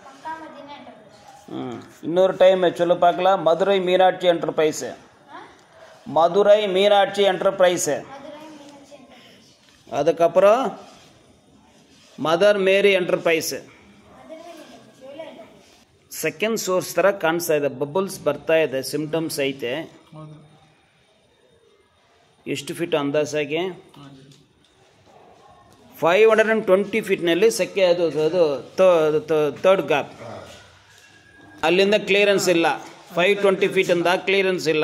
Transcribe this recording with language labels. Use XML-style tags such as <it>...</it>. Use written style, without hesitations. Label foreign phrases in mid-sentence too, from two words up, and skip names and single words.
<ta>இன்னொரு டைம் சொல்லு பார்க்கலாம் மதுரை மீனாட்சி என்டர்பிரைஸு மதுரை மீனாட்சி என்டர்பிரைஸு அதுக்கப்புறம் ಮದರ್ ಮೇರಿ ಎಂಟರ್ಪ್ರೈಸ್</ta> <en>second source</en> <kn>ಥರ ಕಾಣಿಸ್ತಾ ಇದೆ ಬಬಲ್ಸ್ ಬರ್ತಾ ಇದೆ ಸಿಂಪ್ಟಮ್ಸ್ ಐತೆ ಎಷ್ಟು ಫೀಟ್ ಅಂದಾಜಾಗಿ 520 ಫೀಟ್ನಲ್ಲಿ ಸೆಕೆ ಅದು</kn> <en>third gap</en> <kn>ಅಲ್ಲಿಂದ ಕ್ಲಿಯರೆನ್ಸ್ ಇಲ್ಲ 520 ಫೀಟಿಂದ ಕ್ಲಿಯರೆನ್ಸ್ ಇಲ್ಲ.</kn>